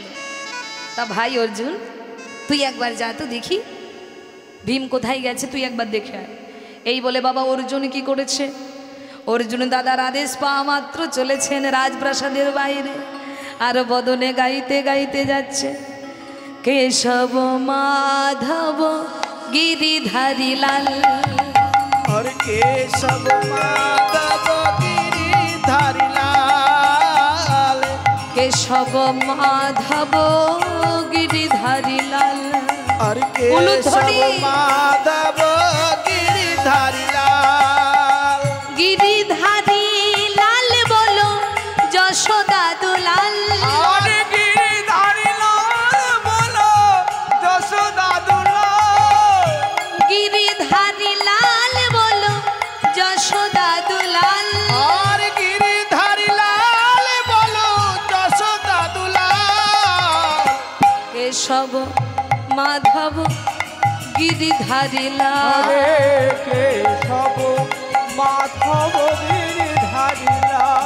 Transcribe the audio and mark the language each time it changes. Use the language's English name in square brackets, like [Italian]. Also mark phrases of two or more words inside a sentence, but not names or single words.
[Bangla] তা ভাই অর্জুন, তুই একবার যা তো দেখি ভীম কোথায় গেছে, তুই একবার দেখে আয়। এই বলে বাবা অর্জুন কি করেছে, অর্জুন দাদার আদেশ পাওয়া মাত্র চলেছেন রাজপ্রাসাদের বাইরে, আর বদনে গাইতে গাইতে যাচ্ছে, কেশব মাধব গিরিধারী লাল, [Hindi] और केशव माधव गिरिधारी लाल, [Bangla] কেশব মাধব গিরিধারী লাল, [Hindi] और केशव माधव गिरिधारी लाल, [Bangla] গিরিধারী লাল বলো যশোদা দুলাল, [Hindi] और गिरिधारी लाल बोलो যশোদা দুলাল, [Bangla] গিরিধারী লাল বলো যশোদা দুলাল, [Hindi] और गिरिधारी लाल बोलो যশোদা দুলাল, [Bangla] কেশব মাধব গিরিধারী লাল, কেশব মাধব গিরিধারী লাল,